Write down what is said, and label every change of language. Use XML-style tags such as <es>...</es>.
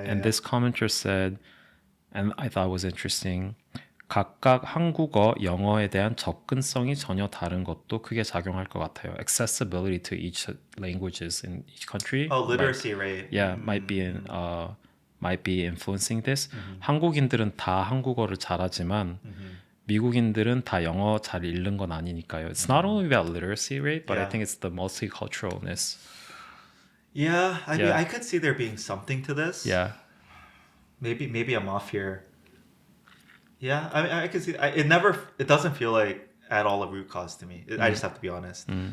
<en>And this commenter said, and I thought it was interesting,</en> <ko>각각 한국어, 영어에 대한 접근성이 전혀 다른 것도 크게 작용할 것 같아요.</ko> <en>Accessibility to each languages in each country. Oh, literacy rate. Yeah, might be influencing this.</en> <ko>한국인들은 다 한국어를 잘하지만 미국인들은 다 영어 잘 읽는 건 아니니까요.</ko> <en>It's not only about literacy rate, but I think it's the multiculturalness. Yeah, I mean, I could see there being something to this. Yeah. Maybe I'm off here. Yeah, I mean, I can see it doesn't feel like at all a root cause to me. I just have to be honest.</en>